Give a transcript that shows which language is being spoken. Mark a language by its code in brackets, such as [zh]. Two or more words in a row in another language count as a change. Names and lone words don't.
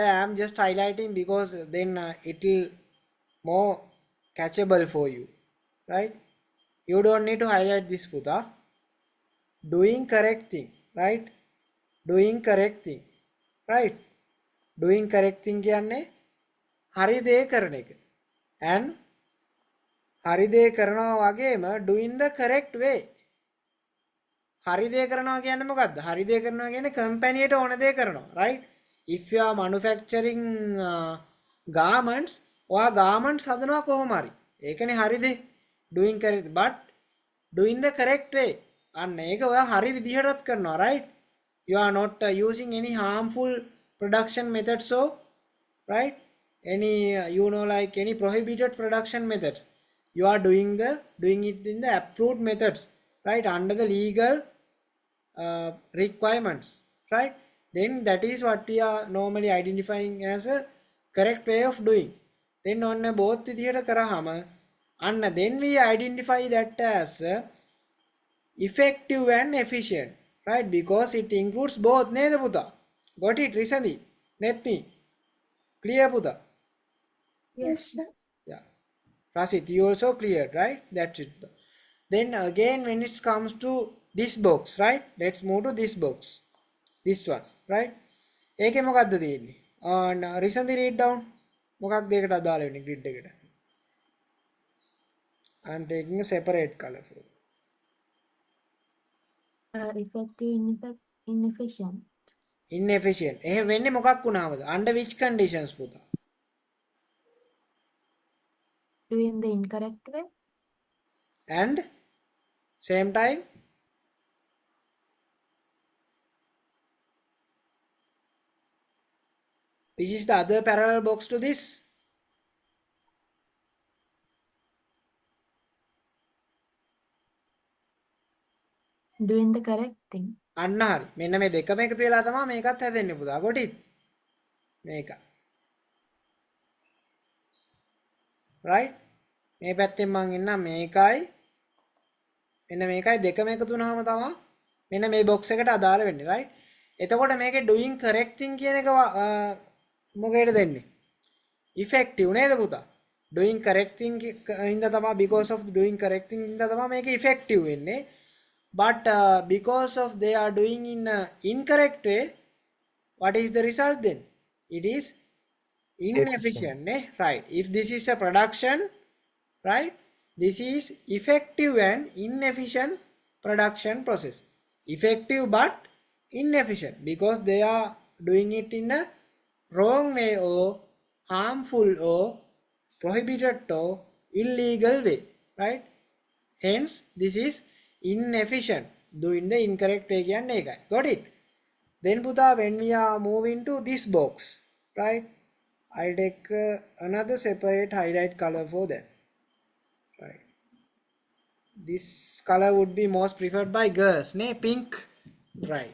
[en] I am just highlighting because then it will more catchable for you, right? you don't need to highlight this, Pudha. doing correct thing, right? doing correct thing, right? doing correct thing [si] කියන්නේ හරි දේ කරන එක. [en] and [si] හරි දේ කරනවා වගේම [en] doing the correct way. [si] හරි දේ කරනවා කියන්නේ මොකද්ද? හරි දේ කරනවා කියන්නේ කම්පැනියට ඕන දේ කරනවා, [en] right? if you are manufacturing garments, [si] ඔයා garments හදනවා කොහොම හරි. ඒකනේ හරි දේ. [en] doing correct, but doing the correct way. [si] අන්න ඒක ඔයා හරි විදිහටත් කරනවා, [en] right? you are not using any harmful production methods, so right, any like any prohibited production methods. you are doing it in the approved methods, right, under the legal requirements, right? then that is what we are normally identifying as a correct way of doing. then on both [si] විදිහට කරාම අන්න [en] then we identify that as effective and efficient, right? because it includes both [si] නේද පුතා? [en] got it recently? let me. [si] clear පුතා? [en] Yes, sir. yeah. Rasit, you also cleared, right? That's it. then again when it comes to this box, right, let's move to this box, this one, right? [si] ඒකේ මොකක්ද තියෙන්නේ? [en] recently read down [si] මොකක්ද ඒකට අදාළ වෙන්නේ grid එකට? [en] I'm taking a separate color for it. Effective, inefficient. inefficient. [si] එහෙ වෙන්නේ මොකක් වුණාමද? [en] under which conditions පුතා? doing the incorrect way, and same time which is the other parallel box to this? doing the correct thing. [si] අන්න හරි. මෙන්න මේ දෙකම එකතු වෙලා තමයි මේකත් හැදෙන්නේ පුතා. [en] got it? [si] මේක. right? මේ පැත්තෙන් මං එන්නම් මේකයි මෙන්න මේකයි දෙකම එකතු වුනහම තමයි මෙන්න මේ box එකට අදාළ වෙන්නේ. right? එතකොට මේකේ [en] doing correct thing [si] කියන එක මොකේද දෙන්නේ? effective නේද පුතා? [en] doing correct thing [si] හින්දා තමයි [en] because of doing correct thing [si] හින්දා තමයි මේක [en] effective වෙන්නේ. But because of they are doing in incorrect way, what is the result then? It is inefficient, right? If this is a production, right, this is effective and inefficient production process. Effective but inefficient because they are doing it in a wrong way or harmful or prohibited or illegal way, right? Hence this is inefficient, doing the incorrect way [si] කියන්නේ ඒකයි. [en] Got it? Then පුතා when we are moving to this box, right, I'll take another separate highlight color for that, right? This color would be most preferred by girls, pink, right?